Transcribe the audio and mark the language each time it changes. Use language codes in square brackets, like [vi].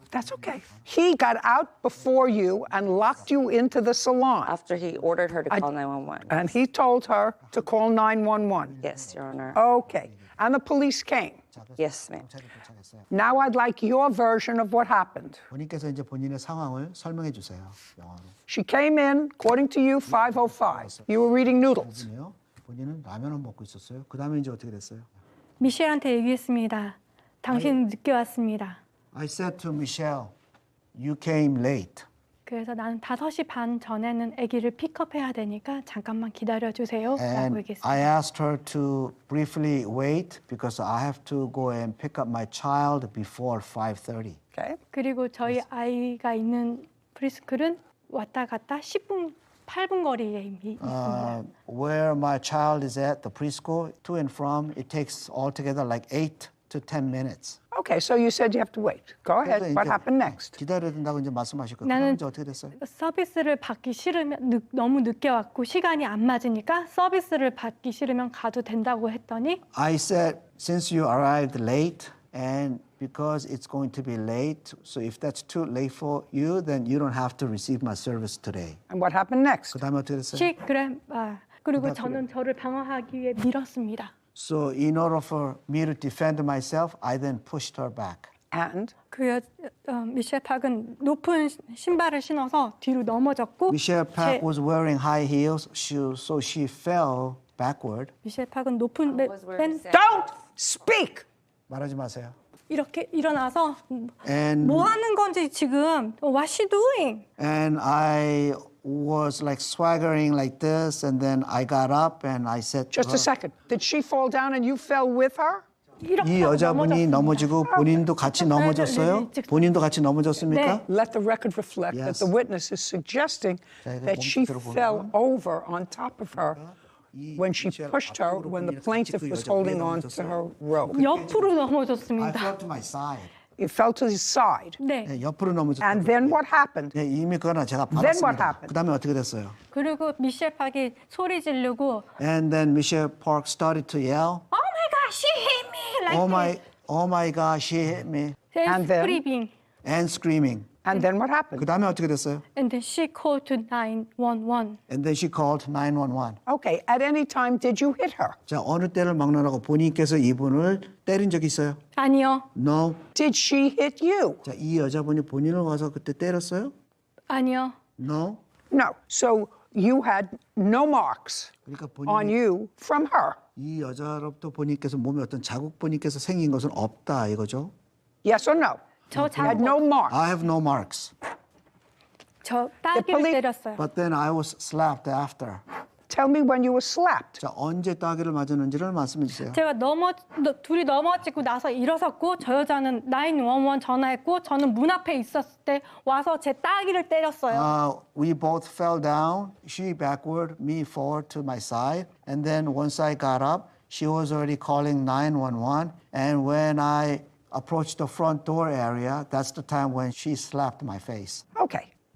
[en] That's okay. He got out before you and locked you into the salon. After he ordered her to call 911. And he told her to call 911. Yes, Your Honor. Okay. And the police came. Yes, ma'am. Now I'd like your version of what happened. [ko] 본인께서 이제 본인의 상황을 설명해 주세요. 영어로. [en] She came in, according to you, 5:05. You were reading noodles. [ko] 본인은 라면을 먹고 있었어요. 그다음에 이제 어떻게 됐어요? 미셸한테 얘기했습니다. 당신 늦게 왔습니다. [en] I said to Michelle, you came late. [ko] 그래서 나는 5시 반 전에는 아기를 픽업해야 되니까 잠깐만 기다려주세요. 라고 [en] And [ko] 얘기했습니다. [en] I asked her to briefly wait because I have to go and pick up my child before 5:30. Okay. [ko] 그리고 저희 아이가 있는 프리스쿨은 왔다 갔다 8분 거리에 있습니다. [en] Where my child is at, the preschool, to and from, it takes altogether like 8 to 10 minutes. Okay, so you said you have to wait. Go ahead. What happened next? [ko] 기다려야 된다고 이제 말씀하셨거든요. 나는 이제 어떻게 됐어요? 서비스를 받기 싫으면 너무 늦게 왔고 시간이 안 맞으니까 서비스를 받기 싫으면 가도 된다고 했더니 [en] I said, since you arrived late and because it's going to be late, so if that's too late for you, then you don't have to receive my service today. And what happened next? [ko] 그다음에 어떻게 됐어요? 그리고 저는 저를 방어하기 위해 밀었습니다. [en] So in order for me to defend myself, I then pushed her back. And? [ko] 미셸 팍은 높은 신발을 신어서 뒤로 넘어졌고 [en] Michelle Park was wearing high heels, so she fell backward. [ko] 미셸 팍은 높은 [en] Don't speak! [ko] 말하지 마세요. 이렇게 일어나서 [en] And [ko] 뭐 하는 건지 지금 [en] What's she doing? And I was like swaggering like this, and then I got up and I said, Just a second. Did she fall down and you fell with her? [ko] 이 여자분이 넘어지고 본인도 같이 넘어졌어요? 본인도 같이 넘어졌습니까? [en] Let the record reflect that the witness is suggesting that she fell over on top of her when she pushed her when the plaintiff was holding on to her robe. [ko] 옆으로 넘어졌습니다. [en] I fell to my side. You fell to his side. [ko] 네. 네, 옆으로 넘어졌어요. [en] And then what happened? [ko] 네, 이미 그거는 제가 [en] Then what [ko] 받았습니다. [en] happened? [ko] 그다음에 어떻게 됐어요? 그리고 미셸 팍이 소리 지르고 [en] And then Michelle Park started to yell. Oh my God, she hit me! Like Oh my God, she hit me. And then? screaming. And screaming. And then what happened? [ko] 그다음에 어떻게 됐어요? [en] And then she called to 911. And then she called 911. Okay, at any time did you hit her? [ko] 자, 어느 때를 막론하고 본인께서 이분을 때린 적 있어요? 아니요. [en] No. Did she hit you? [ko] 자, 이 여자분이 본인을 와서 그때 때렸어요? 아니요. [en] No. No. So you had no marks [ko] 그러니까 [en] on you from her. [ko] 이 여자로부터 본인께서 몸에 어떤 자국 본인께서 생긴 것은 없다 이거죠? [en] Yes or no? [ko] 저 [en] You had no marks. I have no marks. [ko] 저 딸기를 때렸어요. [en] But then I was slapped after. tell me when you were slapped. [ko] 자, 언제 따귀를 맞았는지를 말씀해 주세요. 제가 둘이 넘어지고 나서 일어섰고 저 여자는 911 전화했고 저는 문 앞에 있었을 때 와서 제 따귀를 때렸어요. [en] We both fell down, she backward, me forward to my side. And then once I got up, she was already calling 911. And when I approached the front door area, that's the time when she slapped my face. Okay.